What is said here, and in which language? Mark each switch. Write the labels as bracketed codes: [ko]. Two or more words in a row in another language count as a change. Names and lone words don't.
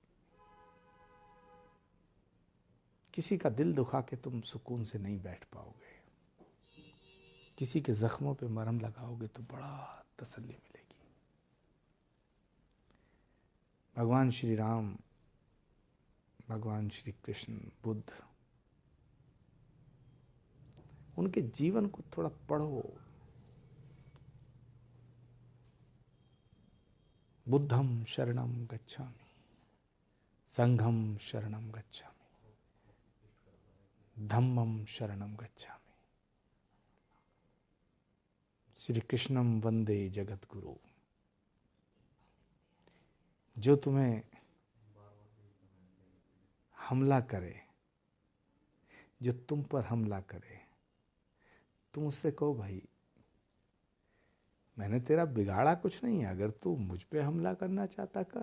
[hi] किसी का दिल दुखा के तुम सुकून से नहीं बैठ पाओगे, किसी के जख्मों पे मरहम लगाओगे तो बड़ा तसल्ली मिलेगी। भगवान श्री राम, भगवान श्री कृष्ण, बुद्ध, उनके जीवन को थोड़ा पढ़ो। [pi] बुद्धम शरणम गच्छामि, संघम शरणम गच्छामि, धम्मम शरणम गच्छामि, [sa] श्री कृष्णम वंदे जगत गुरु। [hi] जो तुम्हें हमला करे, जो तुम पर हमला करे, तुम उससे कहो भाई मैंने तेरा बिगाड़ा कुछ नहीं है, अगर तू मुझ पे हमला करना चाहता कर।